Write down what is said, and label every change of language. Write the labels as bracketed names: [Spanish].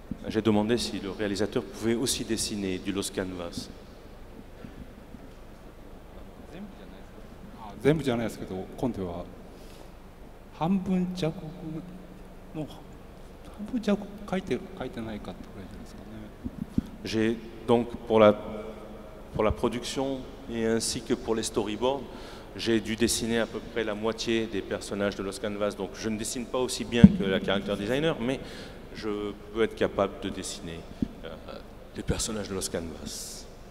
[French] J'ai demandé si le réalisateur pouvait aussi dessiner du Lost Canvas. [Japanese] 全部じゃないですけど、今度は半分弱の半分弱書いてないかってくらいじゃないですかね。 [French] J'ai donc pour la production et ainsi que pour les storyboards, j'ai dû dessiner à peu près la moitié des personnages de Lost Canvas. Donc je ne dessine pas aussi bien que la character designer, mais je peux être capable de dessiner les personnages de Lost Canvas.